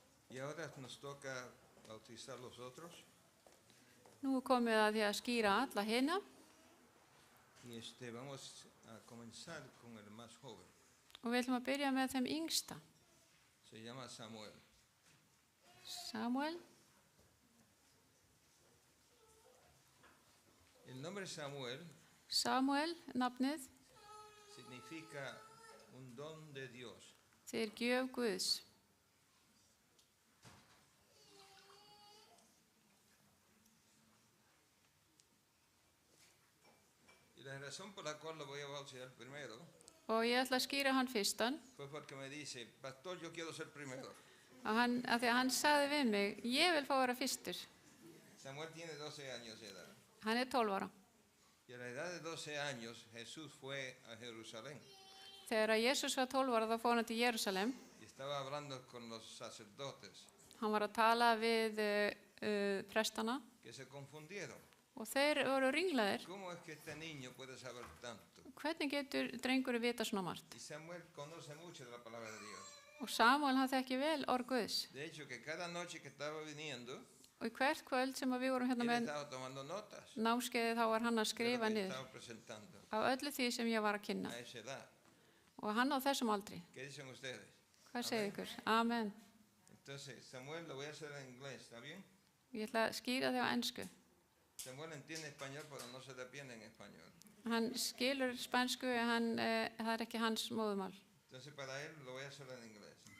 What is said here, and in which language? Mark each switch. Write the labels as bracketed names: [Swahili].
[Spanish] Y ahora nos toca bautizar los otros. [Icelandic] Nú er komið að því að skýra alla hina [Spanish] Y vamos a comenzar con el más joven. [Icelandic] og við ætlum að byrja með þeim yngsta. [Spanish] Se llama Samuel. [Icelandic] Samuel. [Spanish] El nombre Samuel [Icelandic] Samuel, nafnið, [Spanish] significa un don de Dios. [Icelandic] þeir gjöf Guðs. [Spanish] Y la razón por la cual lo voy a bautizar primero [Icelandic] Og ég ætla að skýra hann fyrstan. [Spanish] fue porque me dice, pastor, yo quiero ser primero. [Icelandic] Af því að hann sagði við mig, ég vil fá að vera fyrstur. [Spanish] Samuel tiene 12 años de edad. [Icelandic] Hann er 12 ára. [Spanish] Y a la edad de 12 años Jesús fue a Jerusalén [Icelandic] Þegar að Jesús var 12 ára þá fór hann til Jerúsalem. [Spanish] y estaba hablando con los sacerdotes [Icelandic] Hann var að tala við prestana [Spanish] que se confundieron. [Icelandic] og þeir voru ringlaðir. [Spanish] ¿Cómo es que este niño puede saber tanto? [Icelandic] Hvernig getur drengur vita svona margt? [Spanish] Y Samuel conoce mucho de la palabra de Dios. [Icelandic] Og Samuel hann þekki vel orð Guðs. [Spanish] De hecho, que cada noche que estaba viniendo, [Icelandic] Og í hvert kvöld sem við vorum hérna [Spanish] él [Icelandic] með [Spanish] estaba tomando notas [Icelandic] námskeiði þá var hann að [Spanish] de lo [Icelandic] skrifa [Spanish] que [Icelandic] niður [Spanish] estaba presentando [Icelandic] af öllu því sem ég var að kynna. [Spanish] a esa edad. [Icelandic] Og hann á þessum aldri. [Spanish] ¿Qué dicen ustedes? [Icelandic] Hvað segir ykkur? Amen. [Spanish] Entonces, Samuel lo voy a hacer en inglés, ¿está bien? [Icelandic] Ég ætla að skýra þig á ensku. [Spanish] Samuel entiende español, pero no se defiende en español. [Icelandic] Hann skilur spænsku en það er ekki hans móðumál. [Spanish] Entonces, para él lo voy a hacer en inglés.